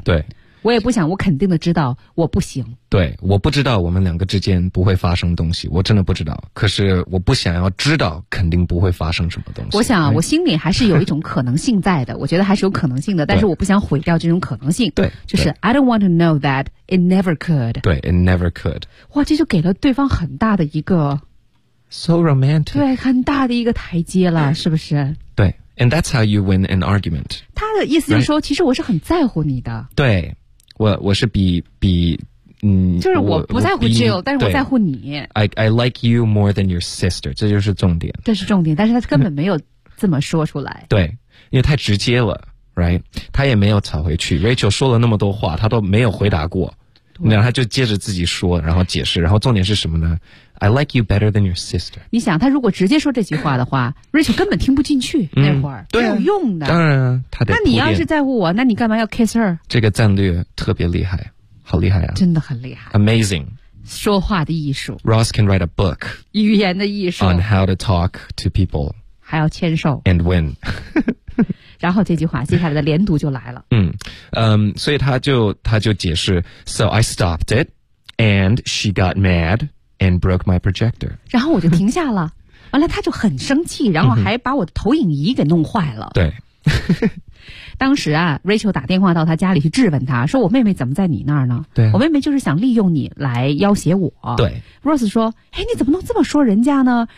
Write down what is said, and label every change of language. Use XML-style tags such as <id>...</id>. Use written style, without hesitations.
<zh>对。我也不想我肯定的知道我不行。对。我不知道我们两个之间不会发生东西。我真的不知道。可是我不想要知道肯定不会发生什么东西。我想、啊哎、我心里还是有一种可能性在的。我觉得还是有可能性的。但是我不想毁掉这种可能性。对。就是</zh> <en>I don't want to know that it never could.</en> <zh>对</zh> <en>,it never could.</en> <zh>哇，这就给了对方很大的一个。</zh> <en>So romantic.</en> <zh>对，很大的一个台阶了、哎、是不是，对。</zh> <en>And that's how you win an argument.</en> <zh>他的意思就是说、</zh> <en>right?</en> <zh>其实我是很在乎你的。对。我是比就是我不在乎 Jill, 但是我在乎你。</zh> <en>I like you more than your sister,</en> <zh>这就是重点。这是重点，但是他根本没有这么说出来。对，因为太直接了 ,</zh> <en>right?</en> <zh>他也没有吵回去。 Rachel 说了那么多话他都没有回答过。然后他就接着自己说然后解释，然后重点是什么呢？</zh> <en>I like you better than your sister.</en> <zh>你想他如果直接说这句话的话Rachel 根本听不进去那会儿、对、啊、没有用的。当然他得铺垫。那你要是在乎我那你干嘛要</zh> <en>kiss her?</en> <zh>这个战略特别厉害，好厉害啊。真的很厉害。</zh> <en>Amazing.</en> <zh>说话的艺术。</zh> <en>Ross can write a book.</en> <zh>语言的艺术。</zh> <en>On how to talk to people.</en> <zh>还要牵手。</zh> <en>And win.</en> <zh>然后这句话接下来的连读就来了。嗯所以他就解释</zh> <en>So I stopped it, and she got mad, and broke my projector.</en> <zh>然后我就停下了。完了他就很生气，然后还把我的投影仪给弄坏了。对。当时啊 ,Rachel 打电话到他家里去质问他，说我妹妹怎么在你那儿呢？对。我妹妹就是想利用你来要挟我。对。 Rose 说哎，你怎么能这么说人家呢？</zh>